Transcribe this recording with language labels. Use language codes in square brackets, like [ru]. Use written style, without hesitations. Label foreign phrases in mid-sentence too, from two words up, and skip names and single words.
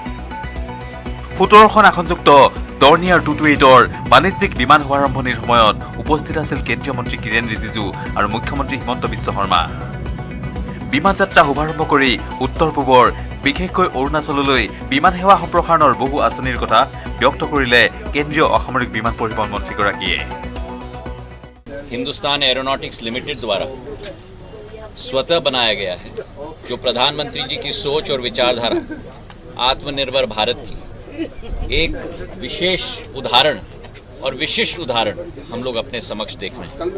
[as] 17খন আসনযুক্ত ডৰ্নিয়াৰ 228ৰ বাণিজ্যিক বিমান শুভাৰম্ভণিৰ সময়ত উপস্থিত আছিল কেন্দ্ৰীয় মন্ত্ৰী কিৰেণ ৰিজিজু আৰু মুখ্যমন্ত্ৰী হিমন্ত বিশ্ব শৰ্মা। বিমান যাত্ৰা শুভাৰম্ভ কৰি উত্তৰ পূবৰ বিশেষকৈ অৰুণাচললৈ বিমান সেৱা সম্প্ৰসাৰণৰ বহু আঁচনিৰ কথা ব্যক্ত কৰিলে কেন্দ্ৰীয় অসামৰিক বিমান পৰিবহণ মন্ত্ৰীগৰাকীয়ে। [hi] हिंदुस्तान एरोनॉटिक्स लिमिटेड द्वारा स्वतः बनाया गया है, जो प्रधानमंत्री जी की सोच और विचारधारा आत्मनिर्भर भारत की एक विशेष उदाहरण और विशिष्ट उदाहरण हम लोग अपने समक्ष देख रहे हैं।